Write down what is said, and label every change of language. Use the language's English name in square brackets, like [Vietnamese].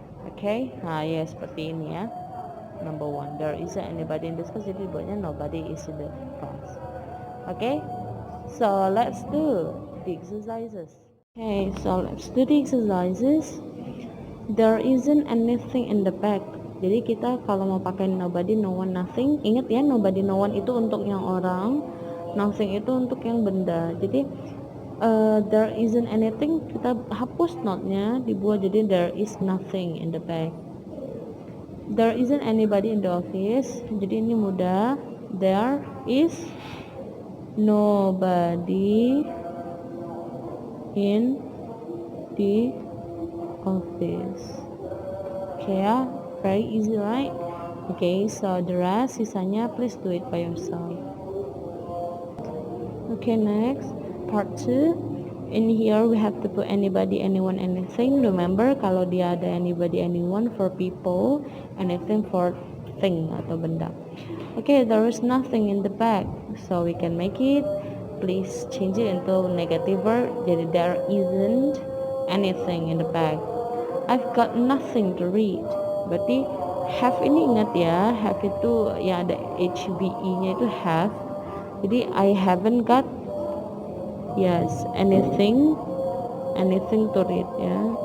[Indonesian] Oke, nah ya seperti ini ya. [English] Number one, there isn't anybody in this class, [Indonesian] jadi dibuatnya [English] nobody is in the class. Okay, so let's do the exercises. Okay, so let's do the exercises. There isn't anything in the bag. [Indonesian] Jadi kita kalau mau pakai nobody, no one, nothing, ingat ya, nobody, no one itu untuk yang orang, nothing itu untuk yang benda. [English] Jadi there isn't anything, [Indonesian] kita hapus not-nya, dibuat jadi [English] there is nothing in the bag. There isn't anybody in the office, [Indonesian] jadi ini mudah. [English] There is nobody in the office. Okay ya, very easy right? Okay, so the rest sisanya please do it by yourself. Okay, next part 2. In here we have to put anybody, anyone, anything. Remember [Indonesian] kalau dia ada [English] anybody, anyone for people, anything for thing atau benda. Okay, there is nothing in the bag, so we can make it, please change it into negative word, jadi there isn't anything in the bag. I've got nothing to read. [Indonesian] Berarti have ini ingat ya, have itu yang ada HVE-nya itu have. [English] Jadi I haven't got, yes, anything to read ya.